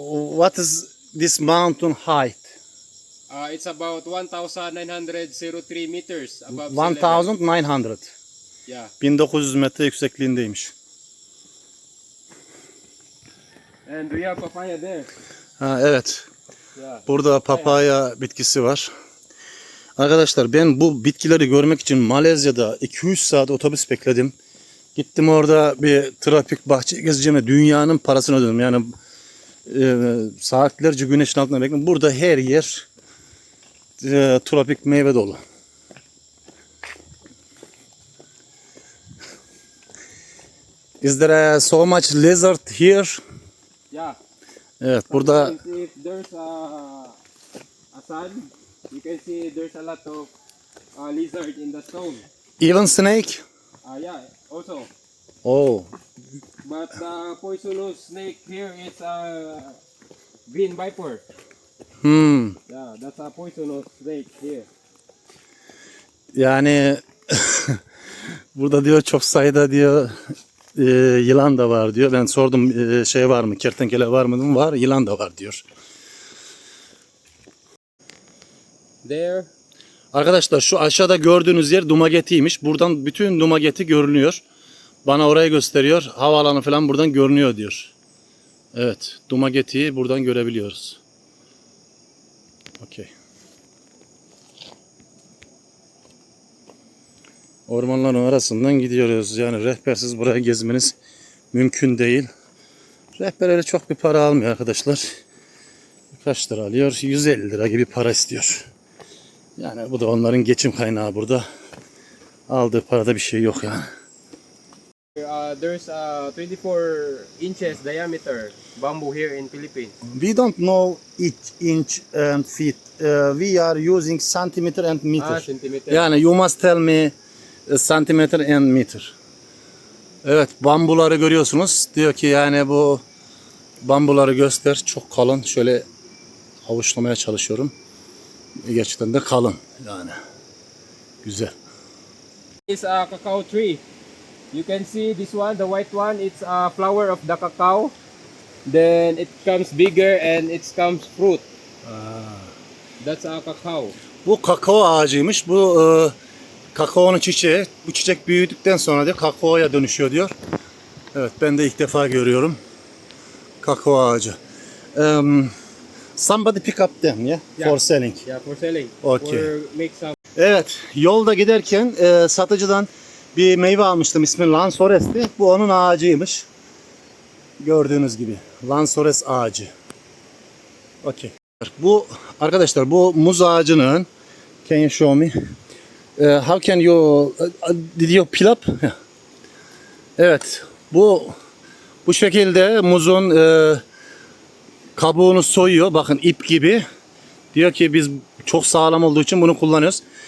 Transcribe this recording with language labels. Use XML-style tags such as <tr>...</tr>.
<en>What is this mountain height? It's about 1,903 meters above sea level. 1900. Yeah.</en> <tr>1900 metre yüksekliğindeymiş.</tr> <en>And we have papaya there.</en> <tr>Evet.</tr> <en>Yeah.</en> <tr>Burada papaya bitkisi var. Arkadaşlar ben bu bitkileri görmek için Malezya'da 200 saat otobüs bekledim. Gittim orada bir tropik bahçe gezeceğime dünyanın parasını ödedim. Yani saatlerce güneşin altında bekliyorum. Burada her yer tropik meyve dolu.</tr> <en>Is there so much lizard here? Yeah.</en> <tr>Evet, burada</tr> <en>If there's a sun, you can see there's a lot of lizard in the stone. even snake. Yeah, also. Oh, But the poisonous snake here is green viper. Yeah, that's a poisonous snake here.</en> <tr>Yani burada diyor çok sayıda diyor yılan da var diyor. Ben sordum şey var mı, kertenkele var mı dedim. Var, yılan da var diyor. There. Arkadaşlar şu aşağıda gördüğünüz yer Dumaget'iymiş. Buradan bütün Dumaget'i görünüyor. Bana orayı gösteriyor. Havaalanı falan buradan görünüyor diyor. Evet, Dumaget'i buradan görebiliyoruz. Okey. Ormanların arasından gidiyoruz. Yani rehbersiz buraya gezmeniz mümkün değil. Rehber öyle çok bir para almıyor arkadaşlar. Kaç lira alıyor? 150 lira gibi para istiyor. Yani bu da onların geçim kaynağı burada. Aldığı parada bir şey yok yani.</tr> <en>There's 24 inches diameter bamboo here in Philippines. We don't know each inch and feet. We are using centimeter and meter. Centimeter. Yani you must tell me centimeter and meter.</en> <tr>Evet, bambuları görüyorsunuz. Diyor ki yani bu bambuları göster. Çok kalın. Şöyle avuçlamaya çalışıyorum. Gerçekten de kalın yani. Güzel.</tr> <en>It's a cacao tree. You can see this one, the white one. It's a flower of the cacao. Then it comes bigger and it comes fruit. That's a cacao.</en> <tr>Bu kakao ağacıymış. Bu kakaonun çiçeği. Bu çiçek büyüdükten sonra diyor kakaoya dönüşüyor diyor. Evet, ben de ilk defa görüyorum. Kakao ağacı.</tr> <en>Somebody pick up them, yeah? Yeah. For selling. Yeah, for selling. Okay. Or make some.</en> <tr>Evet, yolda giderken satıcıdan bir meyve almıştım, ismi Lansores'ti. Bu onun ağacıymış. Gördüğünüz gibi Lansores ağacı. Okay. Bu arkadaşlar, bu muz ağacının,</tr> <en>can you show me? How can you did you peel up?</en> <tr>Evet, bu şekilde muzun kabuğunu soyuyor. Bakın, ip gibi. Diyor ki biz çok sağlam olduğu için bunu kullanıyoruz.</tr>